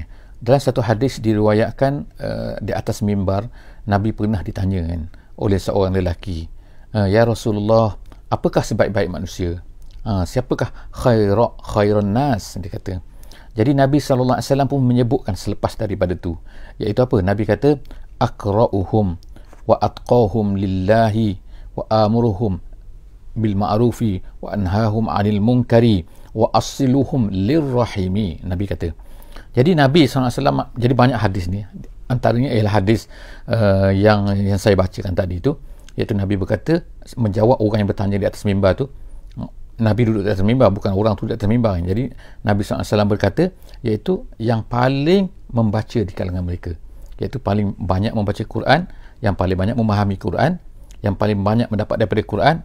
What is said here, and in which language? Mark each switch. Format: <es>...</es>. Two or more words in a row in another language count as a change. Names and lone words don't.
<ms>Dalam satu hadis diriwayatkan di atas mimbar, Nabi pernah ditanya oleh seorang lelaki,</ms> <ar>يا رسول الله,</ar> <ms>apakah sebaik-baik manusia? Siapakah</ms> <ar>خير الناس,</ar> <ms>dia kata. Jadi Nabi SAW pun menyebutkan selepas daripada tu, iaitu apa? Nabi kata,</ms> <ar>أقرؤهم وأتقاهم لله وآمرهم بالمعروف وأنهاهم عن المنكر وأوصلهم للرحم.</ar> <ms>Nabi kata. Jadi Nabi SAW, jadi banyak hadis ni, antaranya ialah hadis yang saya bacakan tadi tu, iaitu Nabi berkata, menjawab orang yang bertanya di atas mimbar tu. Nabi duduk di atas mimbar, bukan orang tu di atas mimbar. Jadi Nabi SAW berkata, iaitu yang paling membaca di kalangan mereka, iaitu paling banyak membaca Quran, yang paling banyak memahami Quran, yang paling banyak mendapat daripada Quran.</ms>